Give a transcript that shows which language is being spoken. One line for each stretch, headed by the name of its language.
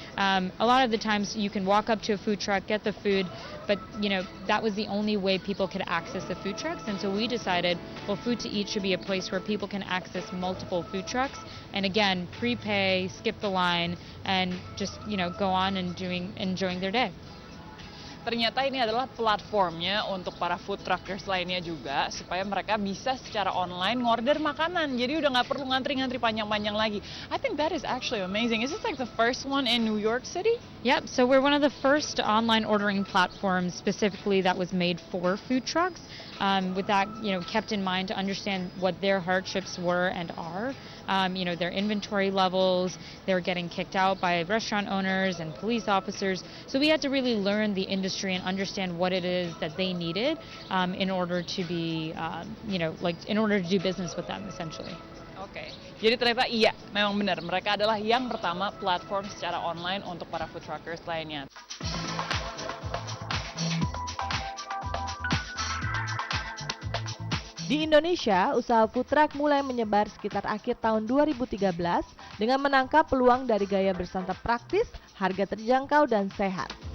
English: A lot of the times you can walk up to a food truck, get the food, but that was the only way people could access the food trucks. And so we decided, well, Food to Eat should be a place where people can access multiple food trucks and again, prepay, skip the line, and just go on and enjoying their day.
Indonesian: Ternyata ini adalah platformnya untuk para food truckers lainnya juga, supaya mereka bisa secara online ngorder makanan. Jadi udah nggak perlu ngantri-ngantri panjang-panjang lagi.
English: I think that is actually amazing. Is this like the first one in New York City? Yep, so we're one of the first online ordering platforms specifically that was made for food trucks. With that, kept in mind to understand what their hardships were and are. Their inventory levels, they're getting kicked out by restaurant owners and police officers. So we had to really learn the industry and understand what it is that they needed in order to be, in order to do business with them, essentially.
Indonesian: Oke, jadi ternyata iya, memang benar. Mereka adalah yang pertama platform secara online untuk para food truckers lainnya. Di Indonesia, usaha food truck mulai menyebar sekitar akhir tahun 2013 dengan menangkap peluang dari gaya bersantap praktis, harga terjangkau, dan sehat.